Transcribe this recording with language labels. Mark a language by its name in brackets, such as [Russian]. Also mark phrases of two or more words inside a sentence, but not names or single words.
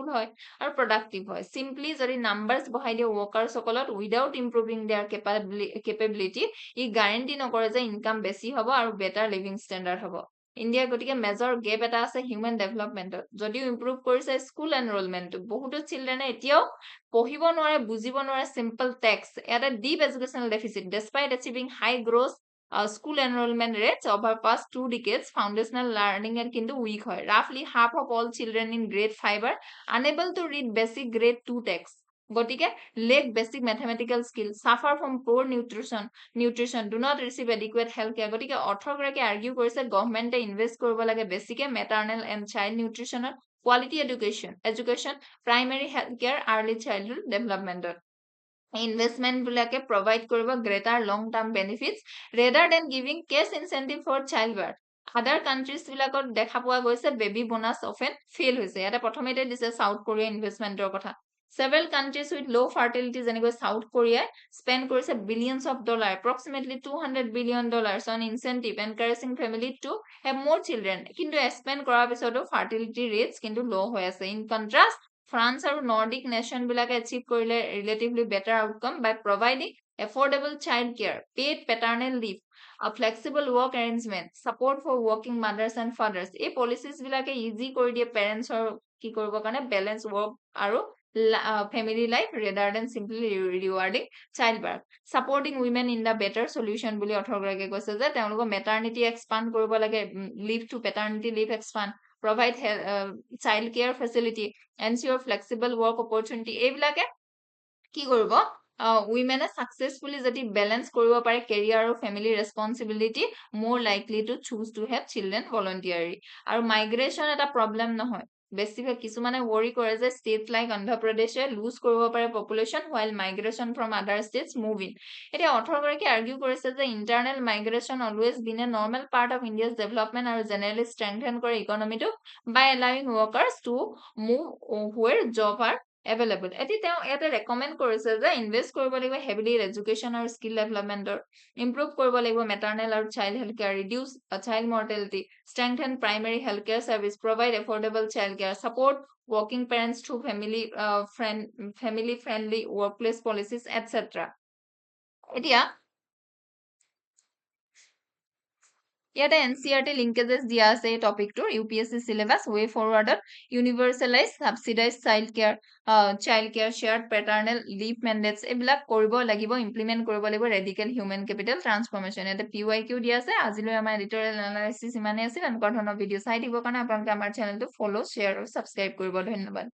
[Assamese] হয় আৰু প্ৰডাক্টিভ হয় চিম্পলি যদি নাম্বাৰ্ছ বঢ়াই দিয়ে ৱৰ্কাৰ্ছসকলত [English] without improving their capability [Assamese] ই গ্যাৰেণ্টি নকৰে যে ইনকাম বেছি হ'ব আৰু [English] better living standard [Assamese] হ'ব ইণ্ডিয়াৰ গতিকে [English] major gap [Assamese] এটা আছে [English] human developmentত [Assamese] যদিও ইম্প্ৰুভ কৰিছে [English] school enrollmentটো [Assamese] বহুতো চিলড্ৰেনে এতিয়াও পঢ়িব নোৱাৰে বুজিব নোৱাৰে [English] simple text [Assamese] এটা [English] deep educational deficit despite achieving high growth school enrollment rates over past 2 decades foundational learning and [Assamese] কিন্তু weak হয় [English] roughly half of all children in grade 5 are unable to read basic grade 2 text gotike lack basic mathematical skills suffer from poor nutrition do not receive adequate health care gotike orthography argue korise government invest [Assamese] কৰিব লাগে [English] basic maternal and child nutrition quality education primary health care early childhood development investment বিলাকে provide কৰিব greater long term benefits rather than giving cash incentive for childbirth other countries [Assamese] বিলাকত দেখা পোৱা গৈছে [English] baby bonus often fail [Assamese] হৈছে ইয়াতে প্ৰথমেতে দিছে [English] সাউথ কোৰিয়া ইনভেষ্টমেন্টৰ কথা several countries with low fertility [Assamese] যেনেকৈ সাউথ কোৰিয়াই স্পেন্ড কৰিছে [English] billions of dollar approximately $200 billion on incentive encouraging family to have more children [Assamese] কিন্তু স্পেন্ড কৰাৰ পিছতো [English] fertility rates [Assamese] কিন্তু low হৈ আছে [English] in contrast France আৰু Nordic nation বিলাকে achieve কৰিলে relatively better outcome by providing affordable child care paid paternal leave a flexible work arrangement support for working mothers and fathers [Assamese] এই policies বিলাকে easy কৰি দিয়ে parents ৰ কি কৰিব কাৰণে [English] balance work আৰু family life rather than simply rewarding childbirth supporting women in the better solution [Assamese] বুলি অৰ্থগৰাকীয়ে কৈছে যে তেওঁলোকৰ [English] maternity expand [Assamese] কৰিব লাগে [English] leave to paternity leave expand provide child care facility ensure flexible work opportunity [Assamese] এইবিলাকে কি [English] কৰিব women successfully [Assamese] যদি balance কৰিব পাৰে [English] career আৰু family responsibility more likely to choose to have children voluntarily আৰু migration [Assamese] এটা problem নহয় বেছিভাগ কিছুমানে worry কৰে যে [English] states like Andhra Pradesh lose [Assamese] কৰিব পাৰে [English] population while migration from other states move in [Assamese] এতিয়া অৰ্থগৰাকী argue কৰিছে যে [English] internal migration always been a normal part of India's development আৰু generally strengthen কৰে economy টো by allowing workers to move where jobs are available [Assamese] এতিয়া তেওঁ ইয়াতে ৰেকমেণ্ড কৰিছে যে ইনভেষ্ট কৰিব লাগিব [English] heavily education আৰু skill developmentৰ ইম্প্ৰুভ [Assamese] কৰিব লাগিব [English] মেটাৰ্নেল আৰু child health care reduce child mortality strengthen primary healthcare service provide affordable child care support working parents through family friendly workplace policies etc এতিয়া [Assamese] ইয়াতে NCERT linkages দিয়া আছে এই টপিকটোৰ UPSC [English] syllabus way forwardত universalized subsidized child care shared paternal leave mandates [Assamese] এইবিলাক কৰিব লাগিব implement কৰিব লাগিব [English] radical human capital transformation [Assamese] ইয়াতে PYQ দিয়া আছে আজিলৈ আমাৰ [English] editorial analysis [Assamese] ইমানেই আছিল এনেকুৱা ধৰণৰ ভিডিঅ চাই দিবৰ কাৰণে আপোনালোকে আমাৰ চেনেলটো [English] follow share [Assamese] আৰু subscribe কৰিব ধন্যবাদ